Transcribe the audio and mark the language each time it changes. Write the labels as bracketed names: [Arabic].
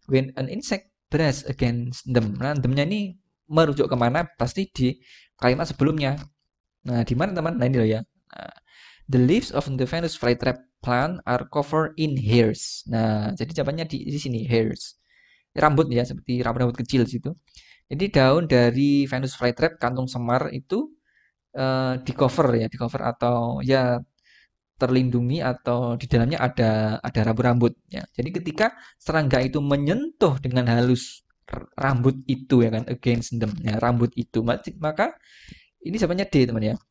[English] When an insect brush against them. [Indonesian] Nah, them-nya ini merujuk kemana? Pasti di kalimat sebelumnya. Nah, di mana teman? Nah, ini loh ya. [English] Nah, the leaves of the Venus flytrap plant are covered in hairs. [Indonesian] Nah, jadi jawabannya di sini hairs. Rambut ya, seperti rambut-rambut kecil situ. Jadi daun dari Venus flytrap kantung semar itu di cover ya, di cover atau ya terlindungi atau di dalamnya ada rambut-rambut ya. Jadi ketika serangga itu menyentuh dengan halus rambut itu ya kan, against them ya, rambut itu, maka ini jawabannya D teman ya.